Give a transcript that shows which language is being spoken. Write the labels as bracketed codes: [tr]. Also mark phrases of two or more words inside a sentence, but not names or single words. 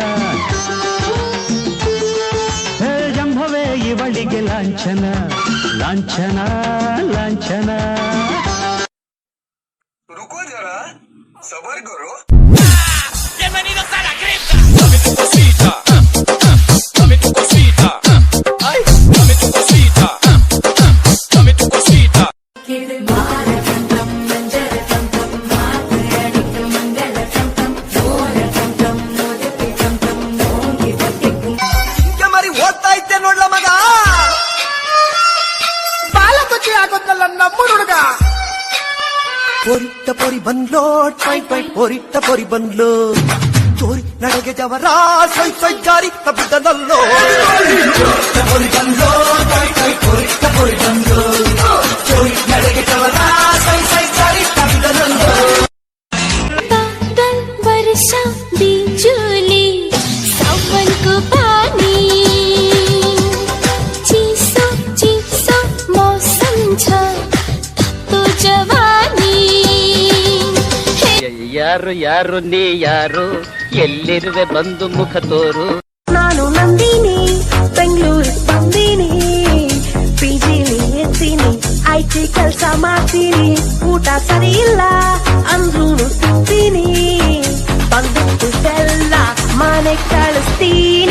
[kn] ಜಂಭವೇ ಇವಳಿಗೆ ಲಾಂಛನ ಲಾಂಛನ ಲಾಂಛನ. [hi] रुको जरा, सबर करो. [es] Bienvenidos a la cripta. Dame tu cosita, dame tu cosita, ay, dame tu cosita, dame tu cosita. [kn] మరి ಓದ್ತಾ ಇದ್ದೆ ನೋಡ್ಲ ಮಗ, ಬಾಲ ಕೊಚ್ಚಿ ಆಗೋದಲ್ಲ ನಮ್ಮುಡುಗ. ಪೊರಿಟ್ಟ ಪೊರಿ ಬಂದ್ಲೋ ಟ್ವೈ ಟ್ವೈ, ಪೊರಿಟ್ಟ ಪೊರಿ ಬಂದ್ಲೋ ತೋರಿ ನಡೆಗೆ ಜವರ ಸೈ ಸೈ ಜಾರಿ ತಪ್ಪಿದನಲ್ಲೋ. ಪೊರಿ ಬಂದ್ಲೋ ಟ್ವೈ ಟ್ವೈ, ಪೊರಿಟ್ಟ ಪೊರಿ ಬಂದ್ಲೋ ತೋರಿ ನಡೆಗೆ ಜವರ ಸೈ ಸೈ ಜಾರಿ ತಪ್ಪಿದನಲ್ಲೋ. [ne] बादल वर्षा बिजुली सावन को पानी, चीसो चीसो मौसम छ तो जवानी. [kn] ಯಾರು ಯಾರು ನೀ ಯಾರು, ಎಲ್ಲಿರುವೆ ಬಂದು ಮುಖ ತೋರು. ನಾನು ನಂದಿನಿ, ಬೆಂಗಳೂರು ಬಂದಿನಿ, ಪಿಜಿಲಿ ಎತ್ತೀನಿ, ಐಟಿ ಕೆಲಸ ಮಾಡ್ತೀನಿ, ಊಟ ಸರಿ ಇಲ್ಲ ಅಂದ್ರೂ ತಿಂತೀನಿ, ಬಂದಿತ್ತು ಬೆಲ್ಲ ಮನೆ ಕಳಿಸ್ತೀನಿ.